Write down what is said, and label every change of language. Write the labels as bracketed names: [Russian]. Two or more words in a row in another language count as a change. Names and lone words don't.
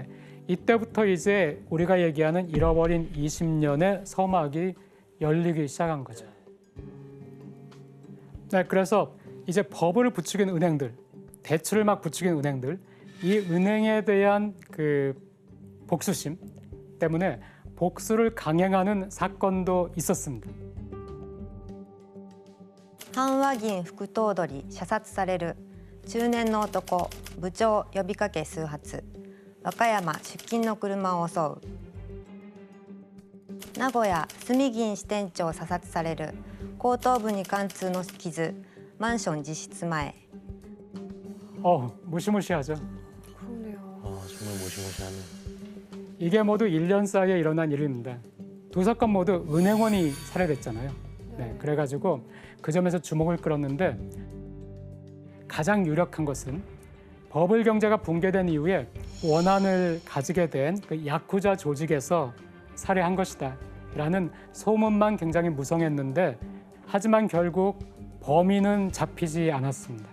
[Korean] 이때부터 이제 우리가 얘기하는 잃어버린 20년의 서막이 열리기 시작한 거죠. 네, 그래서 이제 버블을 부추긴 은행들, 대출을 막 부추긴 은행들, 이 은행에 대한 그 복수심 때문에 복수를 강행하는 사건도 있었습니다. [Japanese] 阪和銀副頭取射殺される中年の男部長呼びかけ数発和歌山出勤の車を襲う名古屋住銀支店長射殺される後頭部に貫通の傷マンション自室前 [Korean] 무시무시하죠. 그러네요. 정말 무시무시하네. 이게 모두 1년 사이에 일어난 일입니다. 두 사건 모두 은행원이 살해됐잖아요. 네, 그래가지고 그 점에서 주목을 끌었는데 가장 유력한 것은 버블 경제가 붕괴된 이후에 원한을 가지게 된 그 야쿠자 조직에서 살해한 것이다 라는 소문만 굉장히 무성했는데 하지만 결국 범인은 잡히지 않았습니다.